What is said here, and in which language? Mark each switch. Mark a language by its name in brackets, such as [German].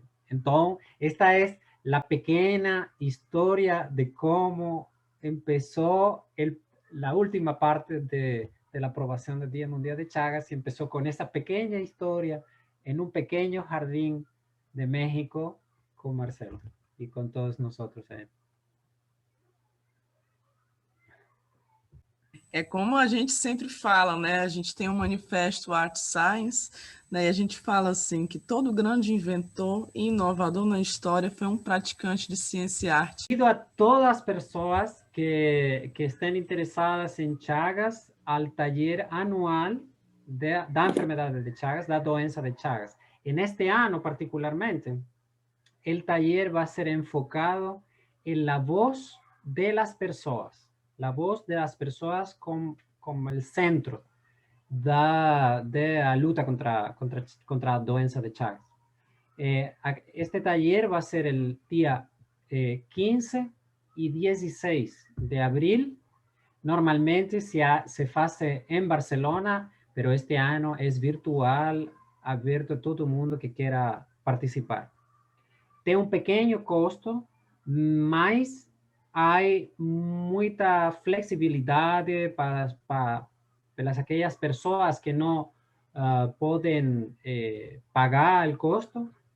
[Spanish] Entonces, esta es la pequeña historia de cómo empezó la última parte de la aprobación del Día Mundial de Chagas, y empezó con esa pequeña historia en un pequeño jardín de México con Marcelo y con todos nosotros. [Portuguese] É como a gente sempre fala, né? A gente tem um manifesto Art Science, né? E a gente fala assim que todo grande inventor e inovador na história foi um praticante de ciência e arte. [Spanish] Pido a [Portuguese] todas as pessoas que [Spanish] estén [Portuguese] interessadas em Chagas [Spanish] al taller anual [Portuguese] da enfermedade de Chagas, da doença de Chagas. [Spanish] En este año particularmente, el taller va a ser enfocado en la voz de las personas, la voz de las personas como el centro de la lucha contra la [Portuguese] doença [Spanish] de Chagas. Este taller va a ser el día 15 y 16 de abril. Normalmente se hace en Barcelona, pero este año es virtual, abierto a todo el mundo que quiera participar. [Portuguese] Tem um pequeno custo, mas há muita flexibilidade para aquelas pessoas que não podem pagar o custo.